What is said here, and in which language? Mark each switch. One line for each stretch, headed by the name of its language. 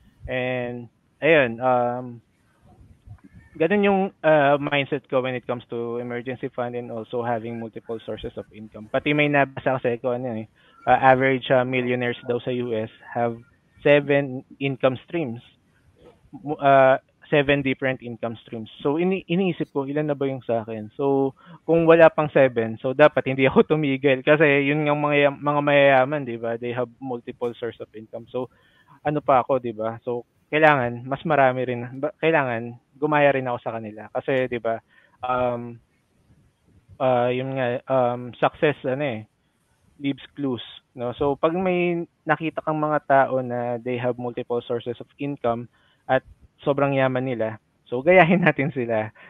English: And
Filipino: ayun, ganun yung
English: mindset ko when it comes to emergency fund and also having multiple sources of income.
Filipino: Pati may nabasa kasi ko
English: average millionaires
Filipino: daw sa US
English: have seven income streams. Seven different income streams.
Filipino: So iniisip ko ilan na ba yung sa akin. So kung wala pang seven, so dapat hindi ako tumigil kasi yun yung mga mayayaman, 'di ba?
English: They have multiple source of income.
Filipino: So ano pa ako, 'di ba? So kailangan mas marami rin kailangan gumaya rin ako sa kanila kasi 'di ba? Yun nga
English: success leaves clues,
Filipino: no? So pag may nakita kang mga tao na
English: they have multiple sources of income
Filipino: at sobrang yaman nila, so gayahin natin sila.